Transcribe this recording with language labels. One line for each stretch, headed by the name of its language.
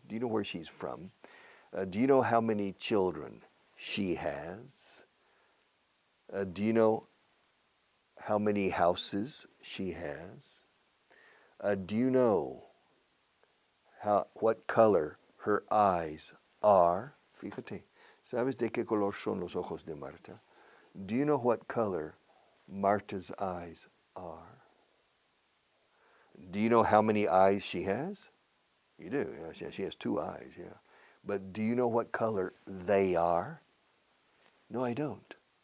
English: Do you know where she's from? Do you know how many children she has? Do you know how many houses she has? Do you know what color her eyes are?
Spanish: Fíjate, ¿sabes de qué color son los ojos de Marta?
English: Do you know what color Marta's eyes are? Do you know how many eyes she has? You do. Yeah, she has 2 eyes, yeah. But do you know what color they are? No, I don't.